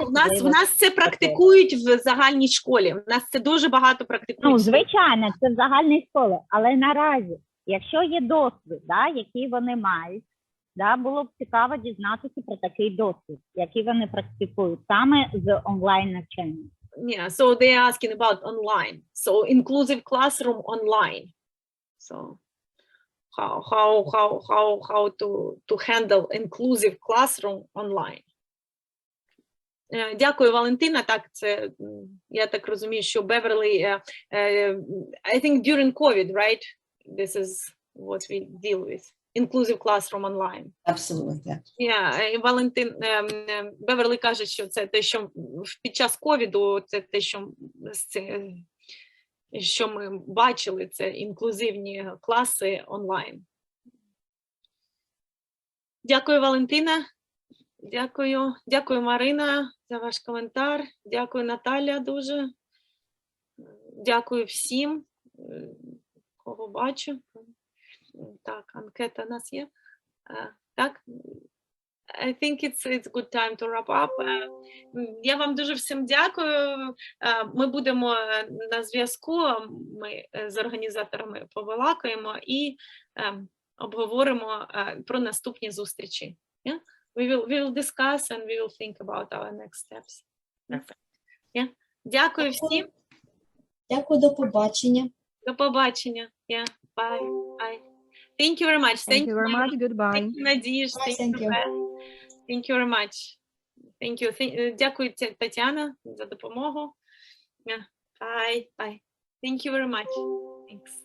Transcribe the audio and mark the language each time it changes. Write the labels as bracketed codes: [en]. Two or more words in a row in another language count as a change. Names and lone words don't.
[uk] Так, у нас це практикують в загальній школі. У нас це дуже багато практикують. Ну, звичайно, це в загальній школі, але наразі, якщо є досвід, який вони мають, було б цікаво дізнатися про такий досвід, який вони практикують саме з онлайн-навчанням. [en] Yeah, so they're asking about online. So inclusive classroom online. So how to handle inclusive classroom online. [uk] Дякую, Валентина. Так, це я так розумію, що Beverly, [en] I think during COVID, right? This is what we deal with. Inclusive classroom online. Absolutely, yeah. Yeah, [uk] Валентин, Беверлі каже, що це те, що під час ковіду, це те, що ми бачили, це інклюзивні класи онлайн. Дякую, Валентина. Дякую, Марина, за ваш коментар. Дякую, Наталя, дуже. Дякую всім, кого бачу. Так, анкета у нас є. Так, [en] I think it's good time to wrap up. [uk] Я вам дуже всім дякую. Ми будемо на зв'язку, ми з організаторами побалакаємо і обговоримо про наступні зустрічі. [en] Yeah? We will discuss and we will think about our next steps. Perfect. Yeah? [uk] Дякую всім. Дякую, до побачення. До побачення. [en] Yeah. Bye. Bye. Thank you very much. Thank you very much. Goodbye. Thank you, Надіж. Thank you. Thank you very much. Thank you. [uk] Дякую, Тетяна, за допомогу. [en] Bye. Bye. Thank you very much. Thanks.